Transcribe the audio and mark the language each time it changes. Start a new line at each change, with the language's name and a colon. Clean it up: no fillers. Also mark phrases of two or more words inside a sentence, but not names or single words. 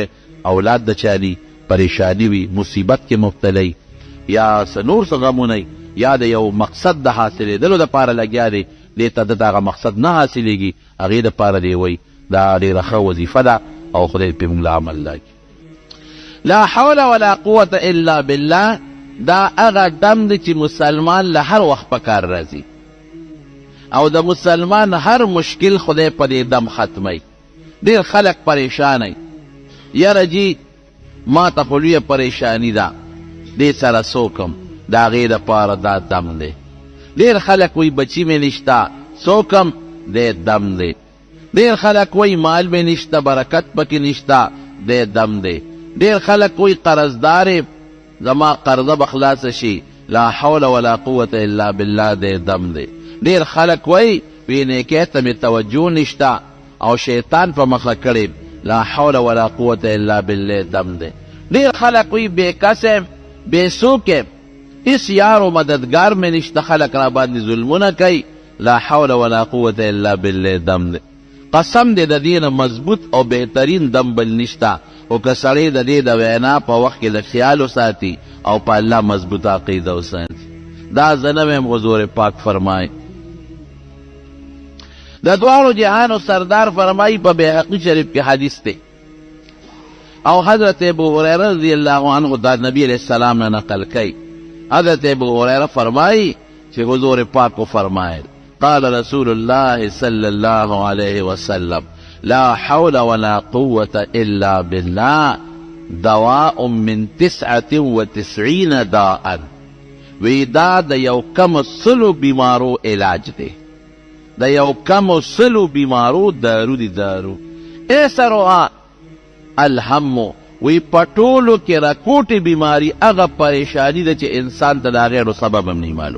Pashto: اولاد د چا دي، پریشانی وي، مصیبت کې مبتلی، یا څه نور څه غمونه، یا د یو مقصد د حاصلېدلو دپاره لګیا دی، دې ته د هغه مقصد نه حاصلېږي، هغې دپاره دی وایي دا ډېره ښه وظیفه ده او خدای پې موږ له عمل راکړي.
Arabic: لا حول ولا قوة الا بالله
Pashto: دا هغه دم دی چې مسلمان له هر وخت په کار راځي، او د مسلمان هر مشکل خدای په دې دم ختمی. ډېر خلک پریشانی، یاره جی ما ته خو لویه پریشانی ده، دې سره څوکم، د هغې دپاره دا دم دی. ډېر خلک وایي بچي مې نشته، څوکم، دی دم دی. ډېر خلک وایي مال مې نشته، برکت پکې نشته، دی دم دی. ډېر خلک وایي قرضدار زما قرضه به خلاصه شي،
Arabic: لا حول ولا قوة الا بالله،
Pashto: دی دم دی. ډېر خلک وایي وی نیکۍ ته مې توجه نشته او شیطان په مخه کړی،
Arabic: لا حول ولا قوة الا بالله،
Pashto: دم دی. ډېر خلک وایي بې کسم، بې څوک، هېڅ یار و مددګار مې نشته، خلک را باندې ظلمونه کوي،
Arabic: لا حول ولا قوة الا بالله،
Pashto: دم دی. قسم دی د دې نه مضبوط او بهترین دم بل نشته. او که سړی د دې د وینا په وخت کې د خیال وساتي او په الله مضبوطه عقیده وساتي. دا زه نه ویم، حضور پاک فرمایي. د دواړو جهانو سردار فرمایي په بیهقي شریف کې حدیث دی، او حضرت ابو هریره
Arabic: رضی الله عنه
Pashto: دا نبی
Arabic: علیہ السلام
Pashto: نه نقل کوي. حضرت ابو هریره فرمایي چې حضور پاک فرمایل
Arabic: قال رسول الله صلی الله علیه وسلم لا حول ولا قوة الا بالله دواء من 99 داء.
Pashto: وی دا د یو کم سلو بیمارو علاج دی، د یو کم سلو بیمارو دارو دی دارو.
Arabic: ایسرها الهم،
Pashto: وی پټولو کې راکوټې بیماری هغه پریشانی ده چې انسان ته د هغې سبب هم نه معلوم.